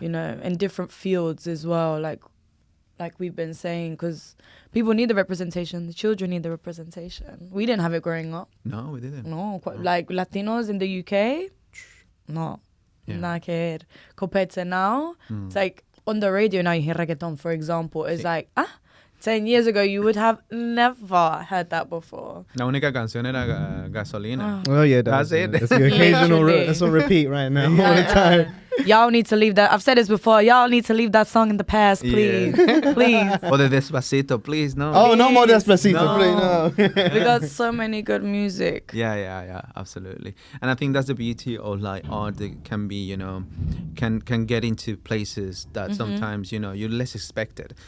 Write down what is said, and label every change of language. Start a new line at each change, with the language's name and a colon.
English: you know, in different fields as well, like we've been saying, because people need the representation, the children need the representation. We didn't have it growing up. No, we didn't. No, like Latinos in the UK, no, Yeah.
Spanish: nada que ver.
English: Compared to now, it's like on the radio now you hear reggaeton, for example. It's like, 10 years ago you would have never heard that before.
Spanish: La única canción era Gasolina.
English: Oh yeah, That's it. That's the occasional. Literally. That's on repeat right now all the time. Y'all need to leave that. I've said this before. Y'all need to leave that song in the past, please. Please.
Spanish: O de Despacito,
English: please, no. Oh, no more Please, Despacito, no. please, no. We got so many good music. Yeah, absolutely. And I think that's the beauty of like art that can be, you know, can get into places that sometimes, you know, you're less expected.